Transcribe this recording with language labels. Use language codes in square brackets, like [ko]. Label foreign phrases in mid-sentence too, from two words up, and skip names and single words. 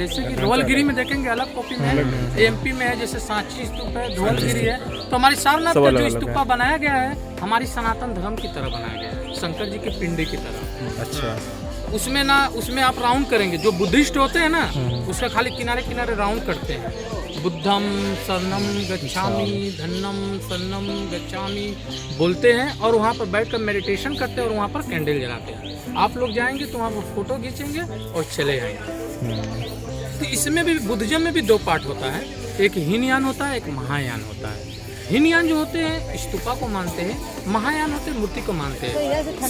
[hi] जैसे कि धवलगिरी में देखेंगे अलग कॉपी में है, एमपी में है, जैसे सांची स्तूप है, धवलगिरी है। तो हमारी सारनाथ का जो स्तूपा बनाया गया है हमारी सनातन धर्म की तरह बनाया गया है, शंकर जी के पिंडे की तरह। अच्छा। उसमें आप राउंड करेंगे, जो बुद्धिस्ट होते हैं ना उसका खाली किनारे किनारे राउंड करते हैं। [pi] बुद्धम शरणम गच्छामि, धन्नम शरणम गच्छामि [hi] बोलते हैं, और वहाँ पर बैठकर मेडिटेशन करते हैं और वहाँ पर कैंडल जलाते हैं। आप लोग जाएंगे तो वहाँ पर फोटो खींचेंगे और चले जाएंगे। तो इसमें भी बुद्धिज्म में भी 2 पार्ट होता है, एक हीनयान होता है, एक महायान होता है। हीनयान जो होते हैं स्तूपा को मानते हैं, महायान होते हैं मूर्ति को मानते हैं।